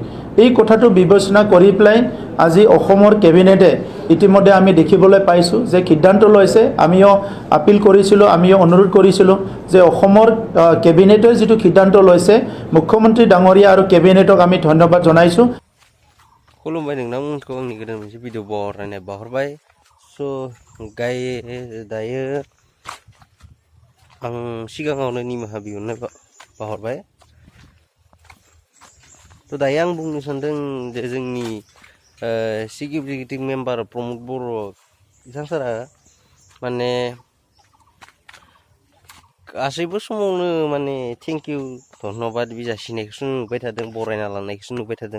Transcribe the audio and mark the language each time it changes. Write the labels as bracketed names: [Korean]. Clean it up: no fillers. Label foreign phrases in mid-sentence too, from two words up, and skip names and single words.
[Assamese] এই কথাটো বিবেচনা কৰি পেলাই আজি অসমৰ কেবিনেটে ইতিমধ্যে আমি দেখিবলৈ পাইছোঁ যে সিদ্ধান্ত লৈছে। আমিও আপিল কৰিছিলোঁ, আমিও অনুৰোধ কৰিছিলোঁ যে অসমৰ কেবিনেটে যিটো সিদ্ধান্ত লৈছে, মুখ্যমন্ত্ৰী ডাঙৰীয়া আৰু কেবিনেটক আমি ধন্যবাদ জনাইছোঁ। [Bodo] खुलुमबाय नोंथांमोनखौ आंनि गोदान मोनसे भिडिअ बरायनाय बाहरबाय। स' दायो आं सिगाङावनो निमाहा बिहरनाय बाहरबाय। थ' दायो आं बुंनो सानदों जे जोंनि चिफ एग्जिकिउटिभ मेम्बार प्रमद बर' बिथांसारा माने गासैबो समावनो माने [English] thank you [Bodo] धन्यबाद बिजासिनायखौसो नुबाय थादों, बरायना लानायखौसो नुबाय थादों।